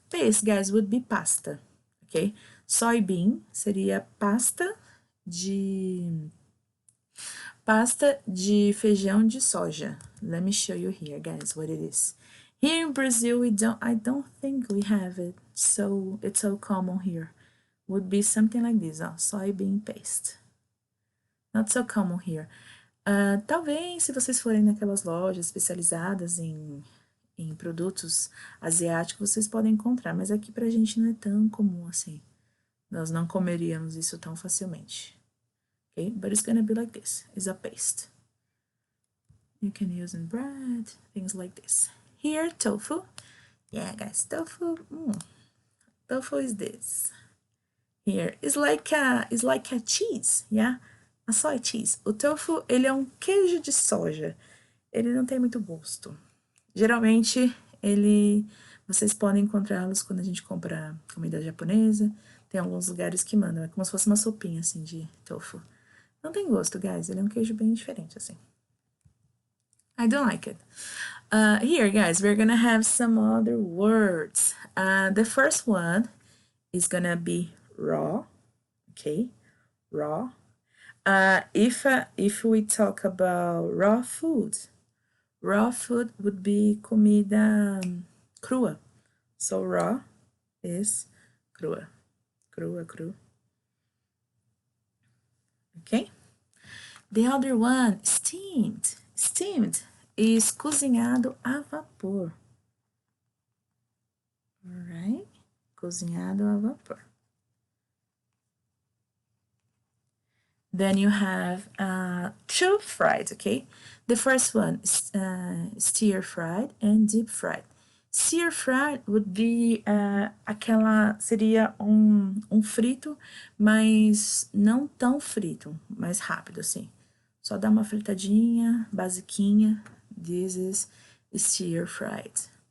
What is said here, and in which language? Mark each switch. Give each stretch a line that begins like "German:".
English: Paste, guys, would be pasta, ok? Soybean
Portuguese: seria pasta de feijão de soja.
English: Let me show you here, guys, what it is. Here in Brazil, I don't think we have it, so it's so common here. Would be something like this, soybean paste. Not so common here.
Portuguese: Talvez, se vocês forem naquelas lojas especializadas em produtos asiáticos, vocês podem encontrar, mas aqui pra gente não é tão comum assim. Nós não comeríamos isso tão facilmente.
English: Okay, but it's gonna be like this. It's a paste. You can use in bread, things like this. Here, tofu. Yeah, guys, tofu. Tofu is this. Here, it's like a cheese, yeah? A soy cheese.
Portuguese: O tofu, ele é um queijo de soja. Ele não tem muito gosto. Geralmente, vocês podem encontrá-los quando a gente compra comida japonesa. Tem alguns lugares que mandam. É como se fosse uma sopinha, assim, de tofu. Não tem gosto, guys. Ele é um queijo bem diferente, assim.
English: I don't like it. Here, guys, we're gonna have some other words. The first one is gonna be raw. Okay? Raw. If we talk about raw food would be
Portuguese: comida crua.
English: So raw is crua. Cru. Okay? The other one, steamed. Steamed
Portuguese: is cozinhado a vapor. Alright? Cozinhado a vapor.
English: Then you have two fried, okay? The first one is stir fried and deep fried. Stir fried would be
Portuguese: seria um frito, mas não tão frito, mais rápido assim. Só dá uma fritadinha, basiquinha.
English: This is stir fried.